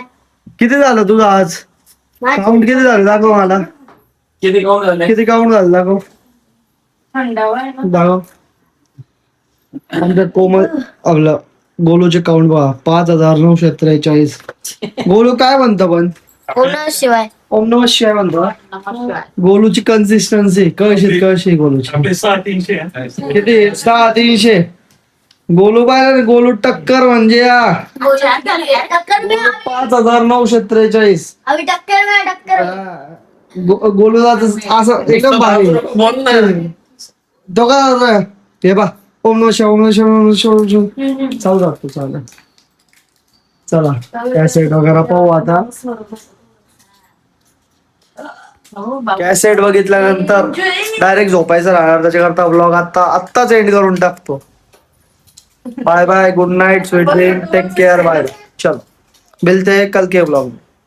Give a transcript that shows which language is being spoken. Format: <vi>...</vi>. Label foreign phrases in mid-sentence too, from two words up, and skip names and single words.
<mr>किती झालं तुझं आज काउंट? किती झालं दाखव मला. किती काउंट झालं दाखव. थंडावा आहे ना. दाखव. आमच्या कोमल आपलं गोलूचे काउंट बघा 5943. गोलू काय म्हणतो पण? शिवाय</mr> <sa>ओम नमः शिवाय</sa> <mr>म्हणतो. गोलूची कन्सिस्टन्सी कळशी गोलूची. किती? 350. गोलू पाहिजे. गोलू टक्कर म्हणजे 5943. गोलू असं एकदम भारी. तो का हे बा</mr> <sa>ओम नमः शिवाय, ओम नमः शिवाय, ओम नमः शिवाय, ओम नमः शिवाय.</sa> <mr>चालू राहतो. चालेल चला कॅसेट वगैरे पाहू. आता कॅसेट बघितल्यानंतर डायरेक्ट झोपायचं राहणार. त्याच्याकरता ब्लॉग आत्ताच एंड करून टाकतो.</mr> <en>Bye bye, good night, sweet dream, take care, bye.</en> <hi>चल मिलते हैं कल के ब्लॉग में.</hi>